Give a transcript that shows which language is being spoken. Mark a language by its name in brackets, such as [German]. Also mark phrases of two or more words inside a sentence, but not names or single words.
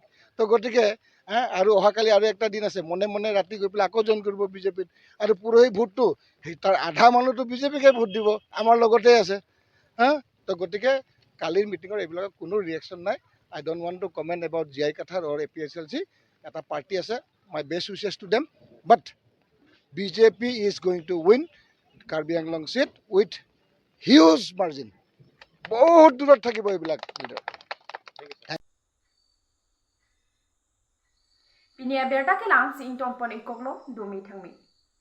[Assamese] তো গতিকে আৰু অহাকালি আৰু একটা দিন আছে, মনে মনে ৰাতি গৈ পেলাই আকৌ জইন কৰিব বিজেপিত। আৰু পৰহি ভোটটো তাৰ আধা মানুহটো বিজেপিকে ভোট দিব, আমাৰ লগতে আছে। তো গতিকে কালিৰ মিটিঙৰ এইবিলাকৰ কোনো ৰিয়েকশ্যন নাই। [English] I don't want to comment about GI Kathar or APSLC. [Assamese] এটা পাৰ্টি আছে, [English] my best wishes to them, but BJP is going to win Karbi Anglong seat with huge margin. [Assamese] বহুত দূৰত থাকিব এইবিলাক লিডাৰ। [Karbi] Pinia berta ke lang si intong pon ikoklo 2 mi thangmi.